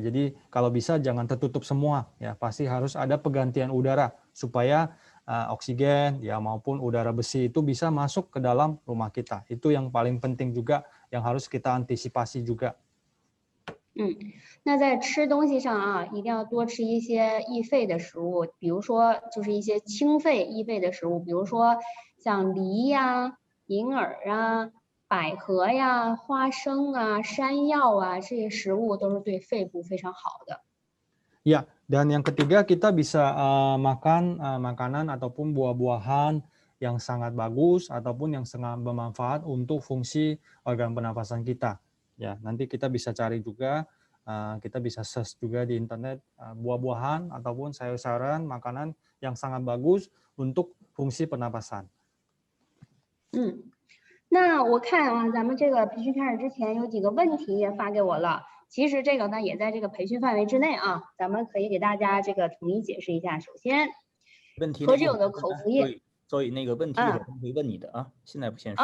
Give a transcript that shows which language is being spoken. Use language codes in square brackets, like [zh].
[id] Jadi kalau bisa jangan tertutup semua ya. Pasti harus ada pergantian udara supaya oksigen ya maupun udara besi itu bisa masuk ke dalam rumah kita. Itu yang paling penting juga yang harus kita antisipasi juga. [zh] 那在吃东西上啊，一定要多吃一些易肺的食物，比如说就是一些清肺益肺的食物，比如说像梨呀、银耳啊、百合呀、花生啊、山药啊，这些食物都是对肺部非常好的。 [id] Ya, dan yang ketiga kita bisa makan makanan ataupun buah-buahan yang sangat bagus ataupun yang sangat bermanfaat untuk fungsi organ pernafasan kita. Ya, nanti kita bisa cari juga, kita bisa search juga di internet buah-buahan ataupun sayur-sayuran, makanan yang sangat bagus untuk fungsi pernapasan. [zh] 那我看啊，咱们这个培训开始之前有几个问题也发给我了。其实这个呢也在这个培训范围之内啊，咱们可以给大家这个统一解释一下。首先，何止有的口服液，所以那个问题我会问你的啊，现在不先说。